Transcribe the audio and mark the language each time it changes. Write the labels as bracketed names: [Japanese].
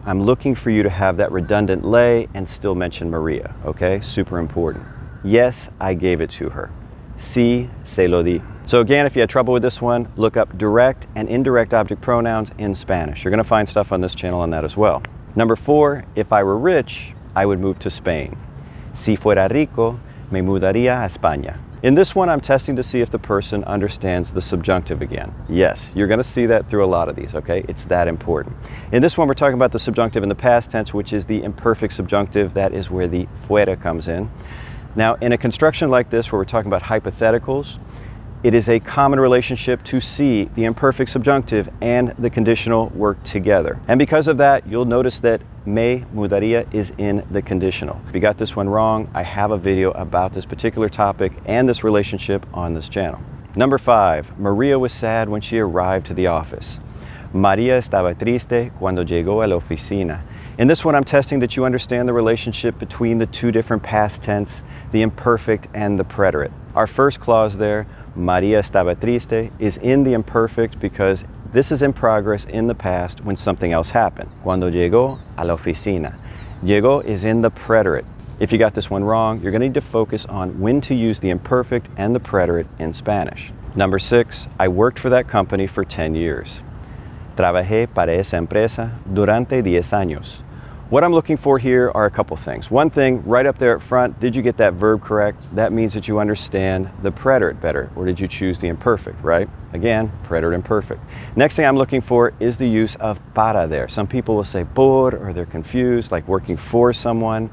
[English] I'm looking for you to have that redundant le and still mention Maria, okay? Super important. Yes, I gave it to her. [Spanish] Sí, se lo di. [English] So again, if you had trouble with this one, look up direct and indirect object pronouns in Spanish. You're going to find stuff on this channel on that as well. Number 4, if I were rich, I would move to Spain. [Spanish] Si fuera rico, me mudaría a España. [English] In this one, I'm testing to see if the person understands the subjunctive again. Yes, you're going to see that through a lot of these, okay? It's that important. In this one, we're talking about the subjunctive in the past tense, which is the imperfect subjunctive. That is where the fuera comes in. Now, in a construction like this, where we're talking about hypotheticals, it is a common relationship to see the imperfect subjunctive and the conditional work together. And because of that, you'll notice that me mudaría is in the conditional. If you got this one wrong, I have a video about this particular topic and this relationship on this channel. Number 5, Maria was sad when she arrived to the office. [Spanish] María estaba triste cuando llegó a la oficina. [English] In this one, I'm testing that you understand the relationship between the two different past tense, the imperfect and the preterite. Our first clause there, [Spanish] María estaba triste, [English] is in the imperfect because this is in progress in the past when something else happened. [Spanish] Cuando llegó a la oficina. [English] Llegó is in the preterite. If you got this one wrong, you're going to need to focus on when to use the imperfect and the preterite in Spanish. Number 6, I worked for that company for 10 years. [Spanish] Trabajé para esa empresa durante 10 años. [English] What I'm looking for here are a couple things. One thing, right up there at front, did you get that verb correct? That means that you understand the preterite better, or did you choose the imperfect, right? Again, preterite imperfect. Next thing I'm looking for is the use of para there. Some people will say por, or they're confused, like working for someone.